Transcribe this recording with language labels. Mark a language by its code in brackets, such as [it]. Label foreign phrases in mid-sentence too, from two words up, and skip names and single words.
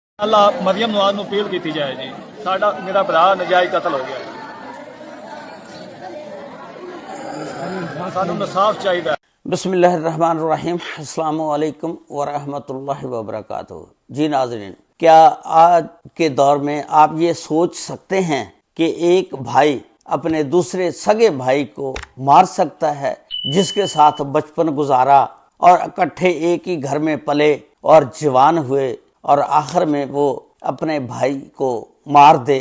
[pa] اللہ مریم نواز ਨੂੰ ਅਪੀਲ ਕੀਤੀ ਜਾਏ ਜੀ। ਸਾਡਾ ਮੇਰਾ ਭਰਾ ਨਜਾਇਜ਼ ਕਤਲ ਹੋ ਗਿਆ, ਸਾਨੂੰ ਇਨਸਾਫ ਚਾਹੀਦਾ। [ar] بسم الله الرحمن الرحيم۔ السلام علیکم ورحمۃ اللہ وبرکاتہ. [ur] جی ناظرین، کیا آج کے دور میں آپ یہ سوچ سکتے ہیں کہ ایک بھائی اپنے دوسرے سگے بھائی کو مار سکتا ہے، جس کے ساتھ بچپن گزارا اور اکٹھے ایک ہی گھر میں پلے اور جوان ہوئے، اور آخر میں وہ اپنے بھائی کو مار دے?